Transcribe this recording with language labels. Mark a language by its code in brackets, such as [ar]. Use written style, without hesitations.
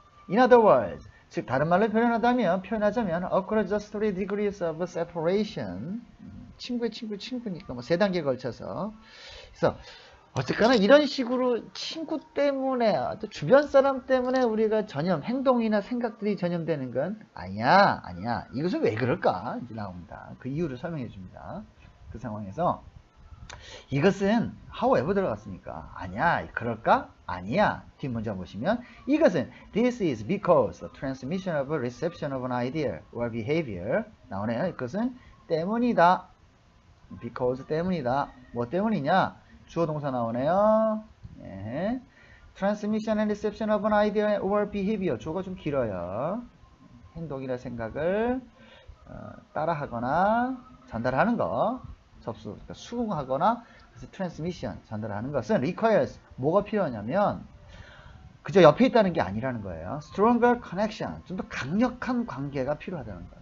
[en] In other words, [ko] 즉 다른 말로 표현하자면 [en] across just 3 degrees of separation. [ko] 친구의 친구니까 뭐 3단계에 걸쳐서. 그래서 어쨌거나 이런 식으로 친구 때문에, 또 주변 사람 때문에 우리가 행동이나 생각들이 전염되는 건 아니야. 이것은 왜 그럴까? 이제 나옵니다. 그 이유를 설명해 줍니다. 그 상황에서 이것은 however 들어갔으니까 아니야. 그럴까? 아니야. 뒷문장 보시면 이것은 [en] this is because the transmission of a reception of an idea or behavior [ko] 나오네요. 이것은 때문이다. because 때문이다. 뭐 때문이냐? 주어 동사 나오네요. 예. [en] Transmission and reception of an idea or behavior. [ko] 주어가 좀 길어요. 행동이나 생각을 따라하거나 전달하는 거. 접수, 그러니까 수긍하거나, 그래서 transmission, 전달하는 것은 requires, 뭐가 필요하냐면 그저 옆에 있다는 게 아니라는 거예요. [en] Stronger connection, [ko] 좀 더 강력한 관계가 필요하다는 거예요.